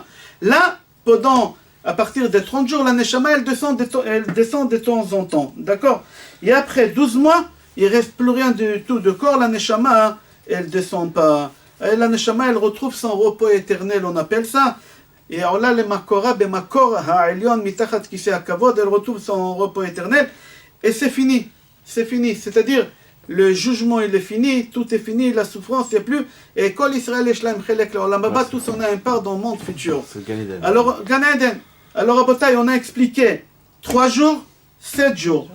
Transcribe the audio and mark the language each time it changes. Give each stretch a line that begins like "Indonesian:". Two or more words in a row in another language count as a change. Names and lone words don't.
French: Là, à partir des 30 jours, la neshama, elle descend de temps en temps. D'accord? Et après 12 mois, il ne reste plus rien du tout de corps. La neshama, elle ne descend pas. Et la neshama, elle retrouve son repos éternel, on appelle ça. Et alors là, le makora,
Hebrew: במקור העליון מתחת כסא הכבוד,
French: elle retrouve son repos éternel. Et c'est fini. C'est fini. C'est-à-dire, le jugement, il est fini, tout est fini, la souffrance, il n'y a plus.
Hebrew: Et כל ישראל יש להם חלק לעולם הבא,
French: tous on a une part dans le monde futur. Alors, Gan Eden. Alors, à Botaï, on a expliqué 3 jours, 7 jours.